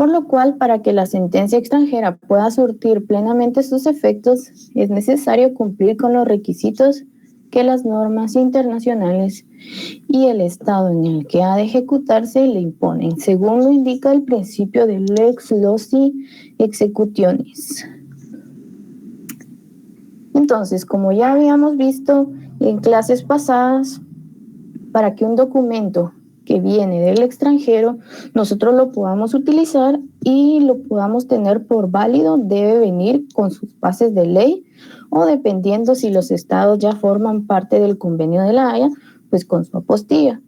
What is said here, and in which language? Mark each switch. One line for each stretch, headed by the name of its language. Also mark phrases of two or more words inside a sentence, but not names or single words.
Spanish: Por lo cual, para que la sentencia extranjera pueda surtir plenamente sus efectos, es necesario cumplir con los requisitos que las normas internacionales y el estado en el que ha de ejecutarse le imponen, según lo indica el principio de
Latin: lex loci executionis.
Spanish: Entonces, como ya habíamos visto en clases pasadas, para que un documento que viene del extranjero nosotros lo podamos utilizar y lo podamos tener por válido, debe venir con sus bases de ley o, dependiendo si los estados ya forman parte del Convenio de La Haya, pues con su apostilla.